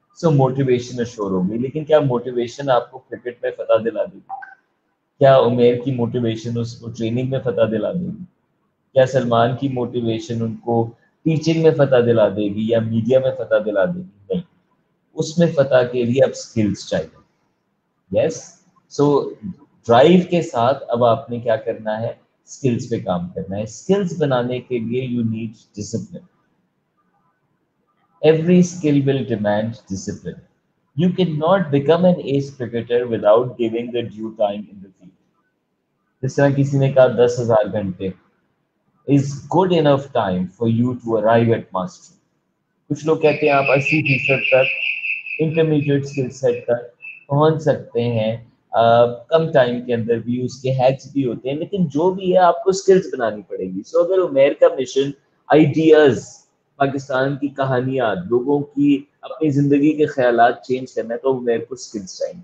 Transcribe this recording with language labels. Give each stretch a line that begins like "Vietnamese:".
Urdu: So motivation اشور ہوگی. لیکن کیا موٹیویشن آپ کو کرکٹ میں فتح دلا دے گی؟ کیا عمیر کی موٹیویشن اس کو ٹریننگ میں فتح دلا دے گی؟ کیا سلمان کی موٹیویشن ان کو ٹیچنگ میں فتح دلا دے گی یا میڈیا میں فتح دلا دے گی؟ نہیں, اس میں فتح کے لیے اب سکلز چاہیے. یس, سو ڈرائیو کے ساتھ اب آپ نے کیا کرنا ہے, سکلز پہ کام کرنا ہے. سکلز بنانے کے لیے
English: You need discipline. Every skill will demand discipline. You cannot become an ace cricketer without giving the due time in the field.
Urdu: جس طرح کسی نے کہا 10,000 گھنٹے is good enough time for you to arrive at mastery. کچھ لوگ کہتے ہیں آپ 80% تک انٹرمیڈیٹ اسکل سیٹ تک پہنچ سکتے ہیں کم ٹائم کے اندر بھی, اس کے ہیکس بھی ہوتے ہیں, لیکن جو بھی ہے آپ کو اسکلز بنانی پڑے گی. سو اگر عمیر کا مشن آئیڈیاز پاکستان کی کہانیاں, لوگوں کی اپنی زندگی کے خیالات چینج کرنا ہے, تو میرے کو اسکلس چاہیے.